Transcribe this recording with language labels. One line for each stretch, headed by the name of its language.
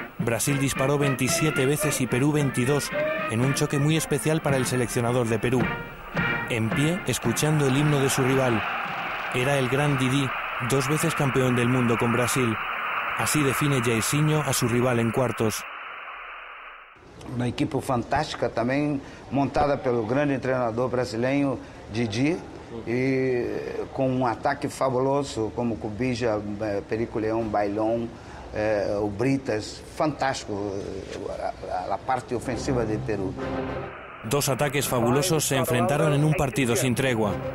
Spanish: Brasil disparó 27 veces y Perú 22, en un choque muy especial para el seleccionador de Perú. En pie, escuchando el himno de su rival. Era el gran Didi, 2 veces campeón del mundo con Brasil. Así define Jairzinho a su rival en cuartos.
Portuguese: Uma equipe fantástica também, montada pelo grande treinador brasileiro Didi, e com um ataque fabuloso como Cubija, Perico Leão, Bailón, o Britas, fantástico
Spanish: la parte ofensiva de Perú. 2 ataques fabulosos se enfrentaron en un partido sin tregua.